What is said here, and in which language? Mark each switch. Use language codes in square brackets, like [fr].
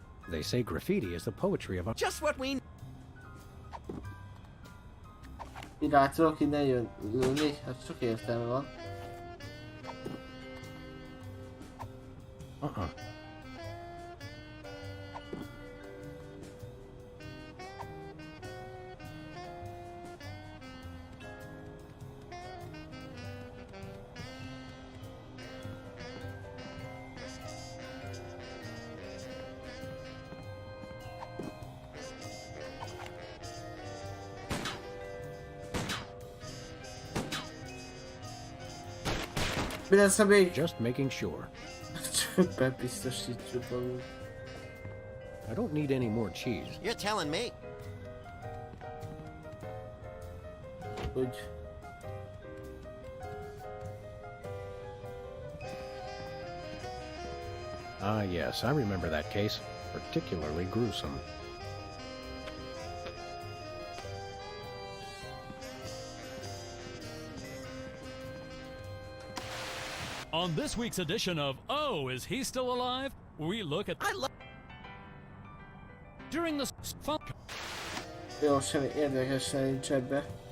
[en] They say graffiti is the poetry of our... Just what we... [hu] Iránytól innen jönni, hát sok értelme van. Mi lesz, ha még... [en] Just making sure. [hu] Csak bebiztosítsuk magunk. [en] I don't need any more cheese. You're telling me. [hu] Úgy. [en] Ah, yes, I remember that case. Particularly gruesome. On this week's edition of Oh, Is He Still Alive? We look at... During the... [hu] Jó, semmi érdekes nincs ebbe.